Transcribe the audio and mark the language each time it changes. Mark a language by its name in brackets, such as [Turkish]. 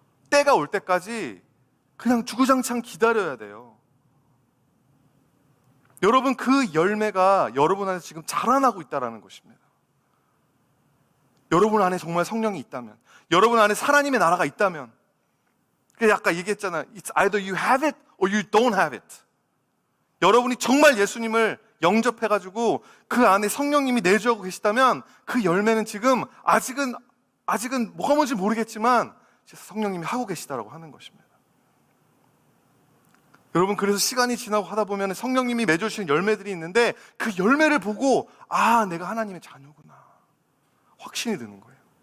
[Korean] 때가 올 때까지 그냥 주구장창 기다려야 돼요. 여러분, 그 열매가 여러분 안에 지금 자라나고 있다는 것입니다. 여러분 안에 정말 성령이 있다면, 여러분 안에 하나님의 나라가 있다면, 그래서 아까 얘기했잖아요. [English] It's either you have it or you don't have it. [Korean] 여러분이 정말 예수님을 영접해가지고 그 안에 성령님이 내주하고 계시다면 그 열매는 지금 아직은 뭐가 뭔지 모르겠지만 성령님이 하고 계시다라고 하는 것입니다. 여러분, 그래서 시간이 지나고 하다 보면 성령님이 맺어주신 열매들이 있는데 그 열매를 보고 내가 하나님의 자녀구나, 확신이 드는 거예요.